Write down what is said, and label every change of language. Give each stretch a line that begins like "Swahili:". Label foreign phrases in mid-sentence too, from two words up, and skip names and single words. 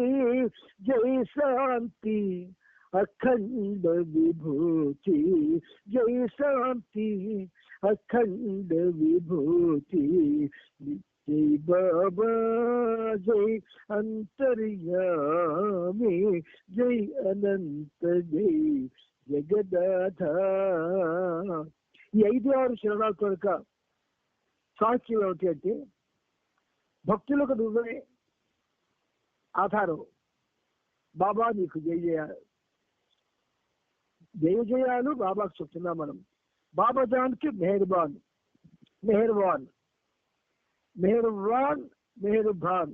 Hindi: जय शांति अखंड विभूति, जय शांति अखंड विभूति। जय बाबा जय अंतर्यामी, जय अनंत जय जगदाधार।
Telugu: ఈ 5-6 శరణాల కొరక సాక్ష్యం ఏమిటి అంటే, భక్తులకు నువ్వే ఆధారం. బాబా నీకు జయ జయాలు, జయ జయాలు బాబాకు చెప్తున్నాం మనం.
Hindi: बाबा जान की मेहरबान, मेहरबान, मेहरबान, मेहरबान.